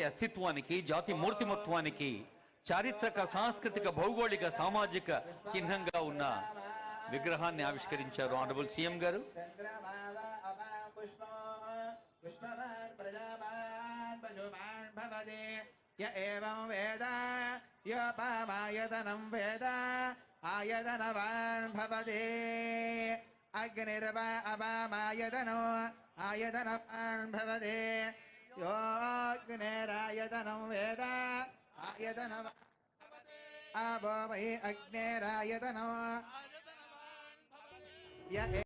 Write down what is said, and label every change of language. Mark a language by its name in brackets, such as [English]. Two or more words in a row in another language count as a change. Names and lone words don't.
[Telugu] అస్తిత్వానికి, జాతి మూర్తిమత్వానికి చారిత్రక, సాంస్కృతిక, భౌగోళిక, సామాజిక చిహ్నంగా ఉన్న విగ్రహాన్ని ఆవిష్కరించారు [English] Honorable CM [Telugu] గారు. [Sanskrit] अग्निर्वा अवामायतनो आयतनवान् भवति योऽग्निरायतनं वेद आयतनवान् आपो वै अग्निरायतनो